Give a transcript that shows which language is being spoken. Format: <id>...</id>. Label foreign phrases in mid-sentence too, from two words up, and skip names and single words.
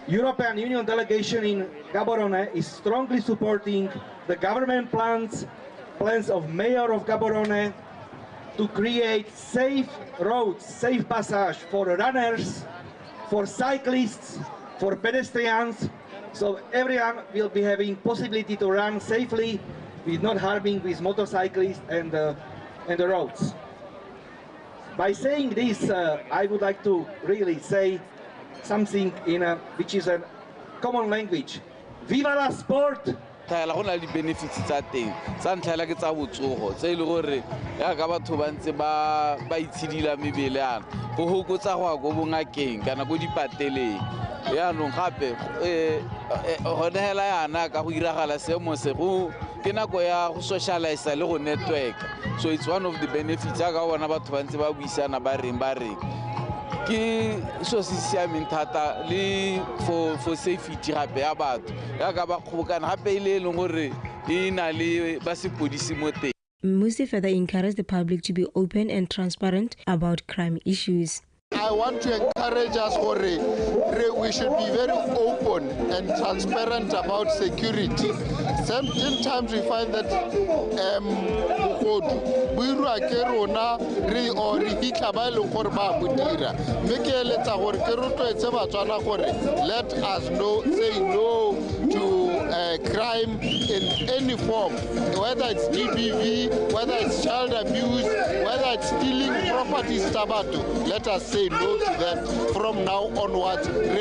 <en>European Union delegation in Gaborone is strongly supporting the government plans of Mayor of Gaborone to create safe roads, safe passage for runners, for cyclists, for pedestrians, so everyone will be having possibility to run safely with not harming with motorcyclists and the roads. By saying this, I would like to really say something in which is a common language.</en> <es>Viva la sport!</es> <tn>Benefits tsa teng sa ntlha ke tsa botsogo tse ile gore ya ka batho ba ntse ba itshidila mebele yana go hokotsa go go bongakeng kana go dipateleng ya no gape go nela yana ka go iragala seemo se go ke nako ya go socialize le go network,</tn> <en>so it's one of the benefits</en> <tn>ya ka bona batho ba ntse ba buisana ba reng so thata le</tn> <en>for safety</en> <tn>gape ya batho ya ka ba kgobokana gape ile leng gore e na le ba sepodisi mo teng.</tn> <en>Musi further encouraged the public to be open and transparent about crime issues. I want to encourage us, we should be very open and transparent about security. Sometimes we find that let us know, say no to crime in any form, whether it's GBV, whether it's child abuse, whether it's stealing property, let us say no to that from now onwards.</en>